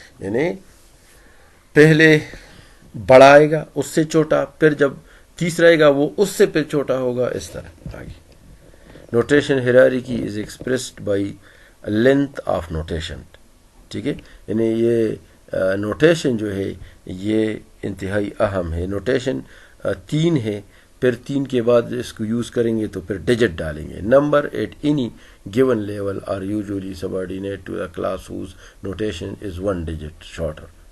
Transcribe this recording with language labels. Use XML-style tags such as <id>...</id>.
<ur>یعنی پہلے بڑا آئے گا, اس سے چھوٹا, پھر جب تیسرا آئے گا وہ اس سے پھر چھوٹا ہوگا, اس طرح.</ur> <en>آگے notation hierarchy is expressed by length of notation.</en> <ur>ٹھیک ہے. یعنی یہ نوٹیشن جو ہے یہ انتہائی اہم ہے. نوٹیشن 3 ہے, پھر 3 کے بعد اس کو یوز کریں گے تو پھر ڈیجٹ ڈالیں گے.</ur> <en>Number at any given level are usually subordinate to a class whose notation is 1 digit shorter.</en>